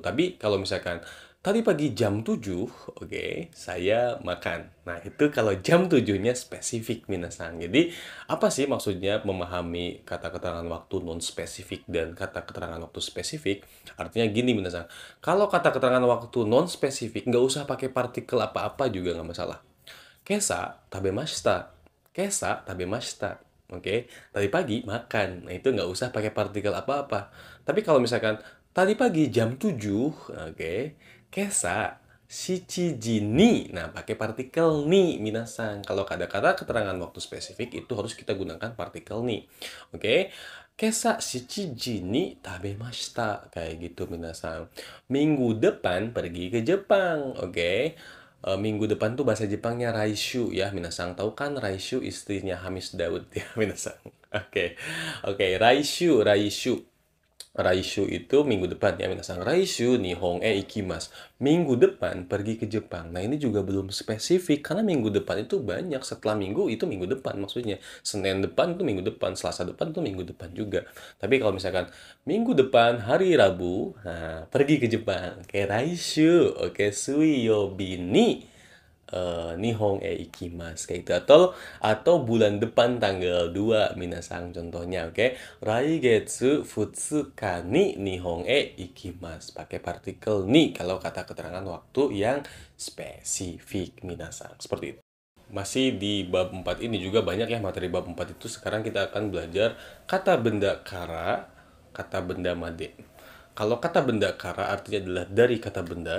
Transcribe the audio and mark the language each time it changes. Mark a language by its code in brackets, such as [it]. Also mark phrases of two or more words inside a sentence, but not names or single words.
[id] Tapi kalau misalkan tadi pagi jam 7, oke, saya makan. Nah, itu kalau jam 7-nya spesifik, minasang. Jadi, apa sih maksudnya memahami kata keterangan waktu non-spesifik dan kata keterangan waktu spesifik? Artinya gini, minasang. Kalau kata keterangan waktu non-spesifik, nggak usah pakai partikel apa-apa juga nggak masalah. [ja] 今朝食べました。今朝食べました. [id] Oke, tadi pagi makan. Nah, itu nggak usah pakai partikel apa-apa. Tapi kalau misalkan tadi pagi jam 7, oke, [ja] 今朝七時に. [id] Nah, pakai partikel ni, minasang. Kalau ada kata keterangan waktu spesifik, itu harus kita gunakan partikel ni. Oke, [ja] 今朝七時に食べました. [id] Kayak gitu, minasang. Minggu depan pergi ke Jepang. Oke. Minggu depan tuh bahasa Jepangnya Raishu ya, minasang. Tahu kan Raishu istrinya Hamis Daud ya, minasang. Oke. Oke, Raishu, Raishu. Raishu itu minggu depan ya, minasan. [ja] 来週日本行きます. [id] Minggu depan pergi ke Jepang. Nah, ini juga belum spesifik karena minggu depan itu banyak. Setelah minggu itu minggu depan maksudnya. Senin depan itu minggu depan, Selasa depan itu minggu depan juga. Tapi kalau misalkan minggu depan hari Rabu, nah pergi ke Jepang. Oke, Raishu. Oke, [ja] 水曜日に日本行きます [id] kayak gitu atau bulan depan tanggal 2 minasang contohnya oke [ja] 来月二日に日本行きます [id] pakai partikel ni kalau kata keterangan waktu yang spesifik minasang seperti itu. Masih di bab 4 ini juga banyak ya materi bab 4 itu. Sekarang kita akan belajar kata benda kara, kata benda made. Kalau kata benda kara artinya adalah dari kata benda.